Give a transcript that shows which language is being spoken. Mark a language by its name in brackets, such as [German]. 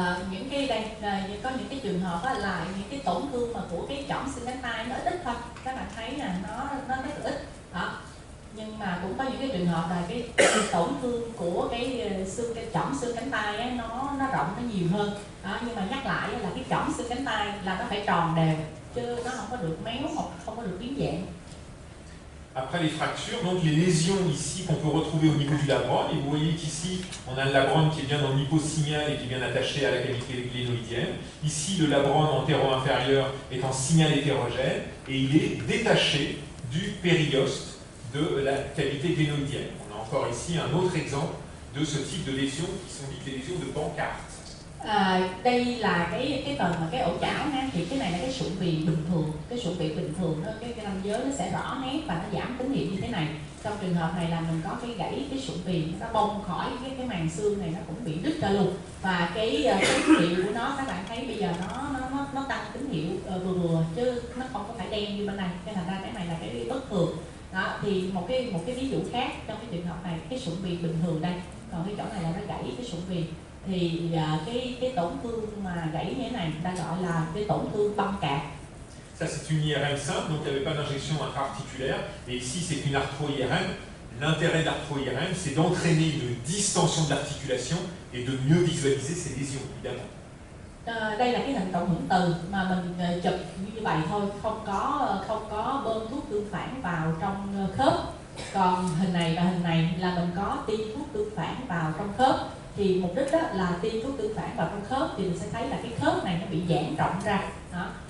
[Vietnamese] Những cái đây có những cái trường hợp là những cái tổn thương mà của cái chỏm xương cánh tay nó ít thôi, các bạn thấy là nó rất ít. Nhưng mà cũng có những cái trường hợp là cái tổn thương của cái chỏm xương cánh tay ấy, nó rộng, nó nhiều hơn. Nhưng mà nhắc lại là cái chỏm xương cánh tay là nó phải tròn đều, chứ nó không có được méo hoặc không có được biến dạng. [French] Après les fractures, donc les lésions ici qu'on peut retrouver au niveau du labrum, et vous voyez qu'ici on a le labrum qui est bien dans l'hyposignal et qui est bien attaché à la cavité glénoïdienne. Ici le labrum antéro-inférieur est en signal hétérogène et il est détaché du périoste de la cavité glénoïdienne. On a encore ici un autre exemple de ce type de lésions qui sont dites des lésions de Bankart. [Vietnamese] Đây là cái phần mà cái ổ chảo ha, thì cái này là cái sụn viền bình thường, cái sụn viền bình thường đó, cái nam giới nó sẽ rõ nét và nó giảm tín hiệu như thế này. Trong trường hợp này là mình có cái gãy cái sụn viền, nó bong khỏi cái màng xương này, nó cũng bị đứt ra luôn, và cái tín hiệu của nó các bạn thấy bây giờ nó tăng tín hiệu vừa chứ nó không có phải đen như bên này, cái thành ra cái này là cái bất thường. Đó, thì một cái ví dụ khác trong cái trường hợp này, cái sụn viền bình thường đây, còn cái chỗ này là nó gãy cái sụn viền, thì cái tổn thương mà gãy như thế này người ta gọi là cái tổn thương băng cạc. [French] Ça c'est une IRM simple, donc il n'y avait pas d'injection intra-articulaire, et ici c'est une arthro-IRM. L'intérêt de l'arthro-IRM, c'est d'entraîner une distension de l'articulation et de mieux visualiser ces lésions, évidemment. [Vietnamese] Đây là cái hình cộng hưởng từ mà mình chụp như vậy thôi, không có bơm thuốc tương phản vào trong khớp. Còn hình này và hình này là mình có tiêm thuốc tương phản vào trong khớp. Thì mục đích đó là tiêm thuốc tương phản vào trong khớp thì mình sẽ thấy là cái khớp này nó bị giãn rộng ra. Đó.